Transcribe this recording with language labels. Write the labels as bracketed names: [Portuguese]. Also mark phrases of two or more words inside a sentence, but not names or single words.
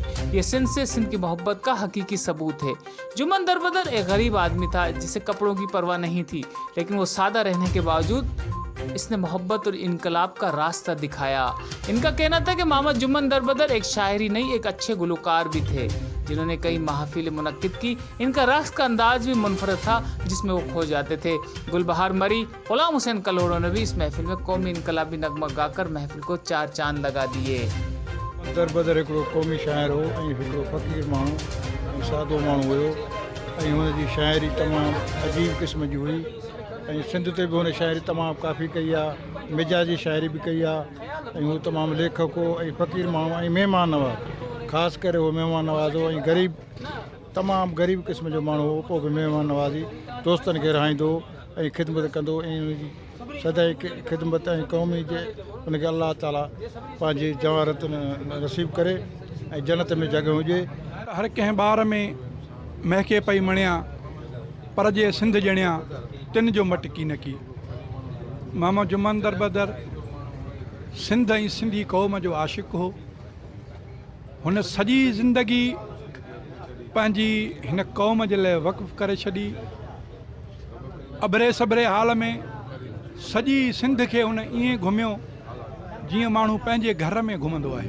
[Urdu] یہ سندھ سے سندھ کی محبت کا حقیقی ثبوت ہے۔ جمن دربدر ایک غریب آدمی تھا جسے کپڑوں کی پرواہ نہیں تھی، لیکن وہ سادہ رہنے کے باوجود اس نے محبت اور انقلاب کا راستہ دکھایا. ان کا کہنا تھا کہ محمد جمن دربدر ایک شاعر ہی نہیں، ایک اچھے گلکار بھی تھے، جنہوں نے کئی محفلیں منعقد کی. ان کا رقص کا انداز بھی منفرد تھا، جس میں وہ کھو جاتے تھے. گلبہار مری، غلام حسین کلوڑو نے بھی اس محفل میں قومی انقلابی نغمہ گا کر محفل کو چار چاند لگا دیے. [Sindhi] दरबदर हिकिड़ो क़ौमी शाइर हो ऐं हिकिड़ो फ़क़ीर माण्हू ऐं सादो माण्हू हुयो ऐं हुनजी शाइरी तमामु अजीब क़िस्म जी हुई ऐं सिंध ते बि हुन शाइरी तमामु काफ़ी कई आहे, मिजाजी शाइरी बि कई आहे ऐं हू तमामु लेखक हो ऐं फ़क़ीर माण्हू ऐं महिमान नवाज़, ख़ासि करे उहो महिमान नवाज़ हो ऐं ग़रीब, तमामु ग़रीब क़िस्म जो माण्हू हो। पोइ बि महिमान नवाज़ी दोस्तनि खे रहाईंदो ऐं ख़िदमत कंदो ऐं हुनजी सदाई ख़िदमत ऐं क़ौमी जे हुनखे अलाह ताला पंहिंजी जवारत नसीब करे ऐं जन्नत में जॻह हुजे। हर कंहिं ॿार में महके पई मणिया, पर जे सिंध ॼणिया तिन जो मटकी न की। मोहम्मद जुम्मन दरबदर सिंध ऐं सिंधी क़ौम जो आशिक़ हो। हुन सॼी ज़िंदगी पंहिंजी हिन क़ौम जे लाइ वक़्फ़ करे छॾी। अबरे सबरे हाल में सॼी सिंध खे हुन ईअं घुमियो जीअं माण्हू पंहिंजे घर में घुमंदो आहे।